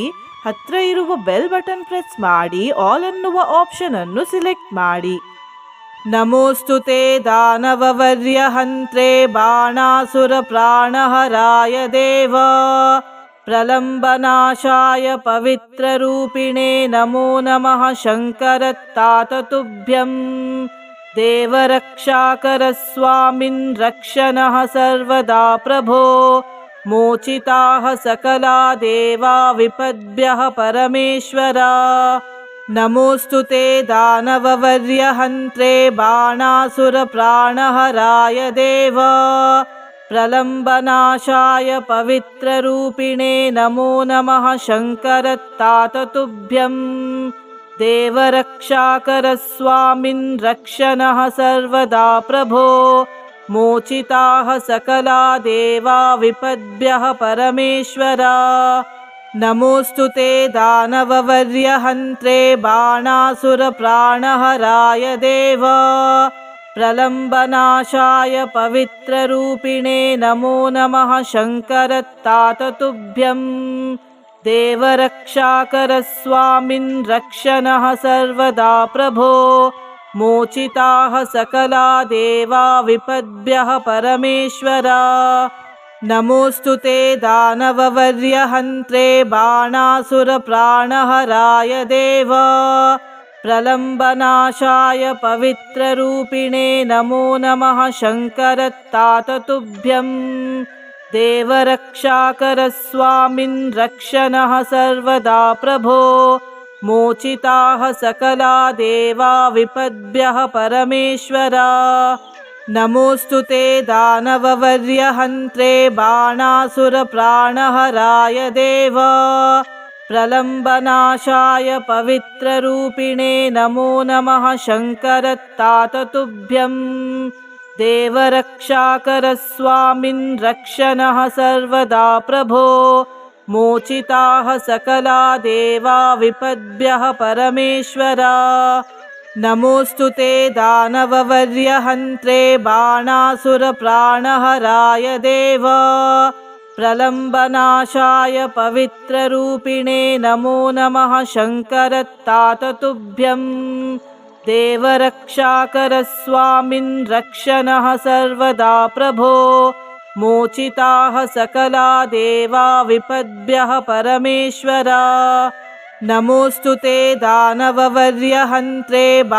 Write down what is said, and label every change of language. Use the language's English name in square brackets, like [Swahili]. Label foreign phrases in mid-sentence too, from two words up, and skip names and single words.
[Kannada] ಹತ್ರ ಇರುವ [English] bell button press [Kannada] ಮಾಡಿ ಆಲ್ ಅನ್ನುವ ಆಪ್ಷನ್ ಅನ್ನು ಸಿಲೆಕ್ಟ್ ಮಾಡಿ. [Sanskrit] ನಮೋಸ್ತುತೆ ದಾನವವರ್ಯ ಹಂತ್ರೆ ಬಾಣಾಸುರ ಪ್ರಾಣಹರಾಯ ದೇವ ಪ್ರಲಂಬನಾಶಾಯ ಪವಿತ್ರ ರೂಪಿಣೆ ನಮೋ ನಮಃ ಶಂಕರತ್ತಾತ ತುಭ್ಯಂ ದೇವರಕ್ಷಾಕರ ಸ್ವಾಮಿನ್ ರಕ್ಷಣಃ ಸರ್ವದಾ ಪ್ರಭೋ ಮೋಚಿತಾಃ ಸಕಲಾ ದೇವಾ ವಿಪದ್ಭ್ಯಃ ಪರಮೇಶ್ವರ. ನಮೋಸ್ತುತೆ ದಾನವವರ್ಯ ಹಂತ್ರೆ ಬಾಣಾಸುರ ಪ್ರಾಣಹರಾಯ ದೇವ ಪ್ರಲಂಬನಾಶಾಯ ಪವಿತ್ರ ರೂಪಿಣೆ ನಮೋ ನಮಃ ಶಂಕರತ್ತಾತ ತುಭ್ಯಂ ದೇವರಕ್ಷಾಕರ ಸ್ವಾಮಿನ್ ರಕ್ಷಣಃ ಸರ್ವದಾ ಪ್ರಭೋ ಮೋಚಿತಾಃ ಸಕಲಾ ದೇವಾ ವಿಪದ್ಭ್ಯಃ ಪರಮೇಶ್ವರ. ನಮೋಸ್ತುತೆ ದಾನವವರ್ಯ ಹಂತ್ರೆ ಬಾಣಾಸುರ ಪ್ರಾಣಹರಾಯ ದೇವ ಪ್ರಲಂಬನಾಶಾಯ ಪವಿತ್ರ ರೂಪಿಣೆ ನಮೋ ನಮಃ ಶಂಕರತ್ತಾತ ತುಭ್ಯಂ ದೇವರಕ್ಷಾಕರ ಸ್ವಾಮಿನ್ ರಕ್ಷಣಃ ಸರ್ವದಾ ಪ್ರಭೋ ಮೋಚಿತಾಃ ಸಕಲಾ ದೇವಾ ವಿಪದ್ಭ್ಯಃ ಪರಮೇಶ್ವರ. ನಮೋಸ್ತುತೆ ದಾನವವರ್ಯ ಹಂತ್ರೆ ಬಾಣಾಸುರ ಪ್ರಾಣಹರಾಯ ದೇವ ಪ್ರಲಂಬನಾಶಾಯ ಪವಿತ್ರ ರೂಪಿಣೆ ನಮೋ ನಮಃ ಶಂಕರತ್ತಾತ ತುಭ್ಯಂ ದೇವರಕ್ಷಾಕರ ಸ್ವಾಮಿನ್ ರಕ್ಷಣಃ ಸರ್ವದಾ ಪ್ರಭೋ ಮೋಚಿತಾಃ ಸಕಲಾ ದೇವಾ ವಿಪದ್ಭ್ಯಃ ಪರಮೇಶ್ವರ. ನಮೋಸ್ತುತೆ ದಾನವವರ್ಯ ಹಂತ್ರೆ ಬಾಣಾಸುರ ಪ್ರಾಣಹರಾಯ ದೇವ ಪ್ರಲಂಬನಾಶಾಯ ಪವಿತ್ರ ರೂಪಿಣೆ ನಮೋ ನಮಃ ಶಂಕರತ್ತಾತ ತುಭ್ಯಂ ದೇವರಕ್ಷಾಕರ ಸ್ವಾಮಿನ್ ರಕ್ಷಣಃ ಸರ್ವದಾ ಪ್ರಭೋ ಮೋಚಿತಾಃ ಸಕಲಾ ದೇವಾ ವಿಪದ್ಭ್ಯಃ ಪರಮೇಶ್ವರ. नमोऽस्तु ते दानववर्यहन्त्रे बाणासुरप्राणहराय देव प्रलम्बनाशाय पवित्ररूपिणे नमो नमः शङ्करत्तात तुभ्यं देवरक्षाकर स्वामिन् रक्ष नः सर्वदा प्रभो मोचिताः सकला देवा विपद्भ्यः परमेश्वरा नमोऽस्तु ते दानववर्यहन्त्रे